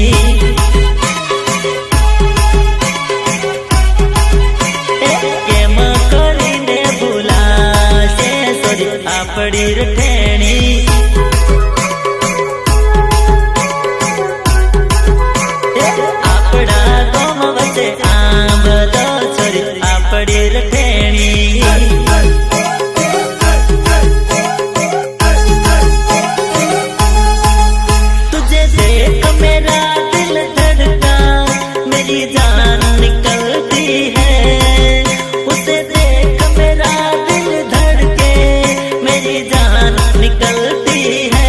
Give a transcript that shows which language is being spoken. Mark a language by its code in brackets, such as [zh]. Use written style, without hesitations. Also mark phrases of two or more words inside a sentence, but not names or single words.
[gu] કેમ કરીને ભુલાશે છોરી આપડી રખેણી। આપડા ગામ વચે આંબલો છોરી આપડી રખેણી। [hi] तुझे देख मेरा दिल धड़का, मेरी जान निकलती है। उसे देख मेरा दिल धड़के, मेरी जान निकलती है।